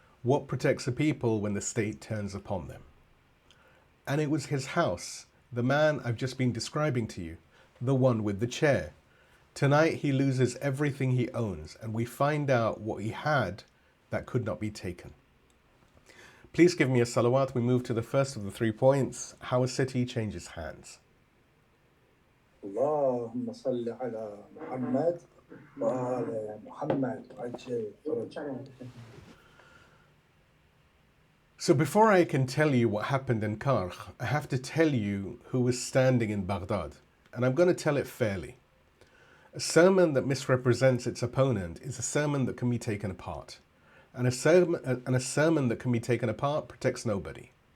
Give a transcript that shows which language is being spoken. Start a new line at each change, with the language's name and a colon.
English: What protects a people when the state turns upon them? And it was his house, the man I've just been describing to you, the one with the chair. Tonight he loses everything he owns, and we find out what he had that could not be taken. Please give me a salawat. We move to the first of the 3 points, how a city changes hands.
Arabic: اللهم صل على محمد وآل محمد وعجل فرجهم.
English: So before I can tell you what happened in Karkh, I have to tell you who was standing in Baghdad, and I'm going to tell it fairly. A sermon that misrepresents its opponent is a sermon that can be taken apart, and a sermon that can be taken apart protects nobody.